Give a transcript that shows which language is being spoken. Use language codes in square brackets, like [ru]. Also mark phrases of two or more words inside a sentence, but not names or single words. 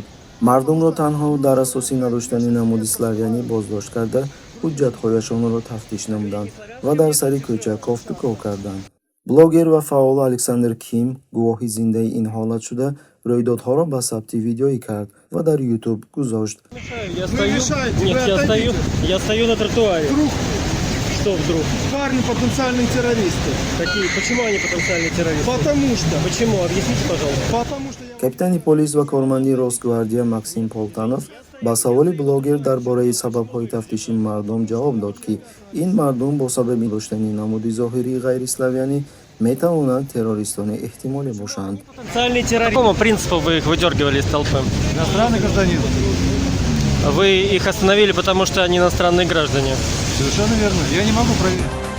[tg] Мардумро танҳо дар асоси надоштани намуди славянӣ боздошт карда, ҳуҷҷатҳояшонро тафтиш намуданд ва дар сари кӯча кофтуков карданд. Блогер ва фаъол Александр Ким гувоҳи зиндаи ин ҳолат шуда, рӯйдодҳоро ба сабти видеоӣ кард ва дар YouTube гузошт. [ru] Я стою на тротуаре. Вдруг Что вдруг? парни потенциальные террористы. Какие? Почему они потенциальные террористы? Потому что. Почему? Объясните, пожалуйста. Потому что я... [tg] Капитани полис ва корманди Росгвардия Максим Полтанов ба саволи блогер дар бораи сабабҳои тафтиши мардум ҷавоб дод, ки ин мардум бо сабаби доштани намуди зоҳирии ғайриславянӣ метавонанд террористони эҳтимолӣ бошанд. [ru] Потенциальные террористы. По какому принципу вы их выдергивали из толпы? Иностранный гражданин. Вы их остановили, потому что они иностранные граждане. Совершенно верно. Я не могу проверить.